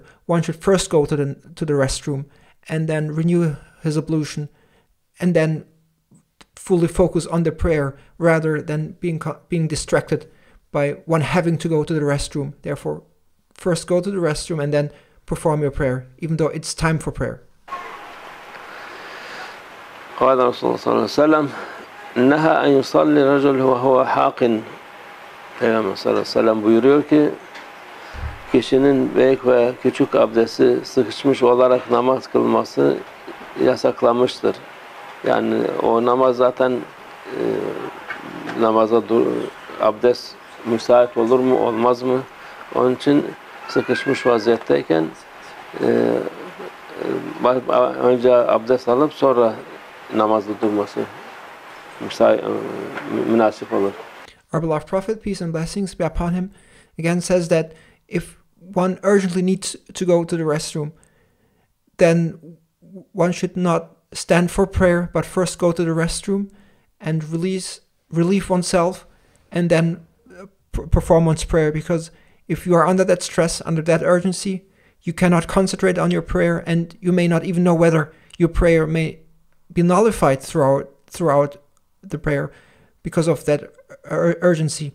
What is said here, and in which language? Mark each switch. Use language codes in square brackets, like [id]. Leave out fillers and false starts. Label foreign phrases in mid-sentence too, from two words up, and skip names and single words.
[en] One should first go to the restroom and then renew his ablution and then fully focus on the prayer rather than being distracted by one having to go to the restroom. Therefore, first go to the restroom and then perform your prayer, even though it's time for prayer. [ar] قال رسول الله صلى الله عليه وسلم نهى أن يصلي الرجل وهو حاق. [tr] Peygamber [ar] صلى الله عليه وسلم [tr] buyuruyor ki kişinin büyük ve küçük abdesti sıkışmış olarak namaz kılması yasaklanmıştır. Yani o namaz zaten abdest müsait olur mu olmaz mı? Onun için sıkışmış vaziyetteyken önce abdest alıp sonra namazda durması münasip olur. [en] Our beloved Prophet, peace and blessings be upon him, again says that if one urgently needs to go to the restroom, then one should not stand for prayer, but first go to the restroom and relieve oneself and then perform one's prayer, because if you are under that stress, under that urgency, you cannot concentrate on your prayer and you may not even know whether your prayer may be nullified throughout the prayer because of that urgency.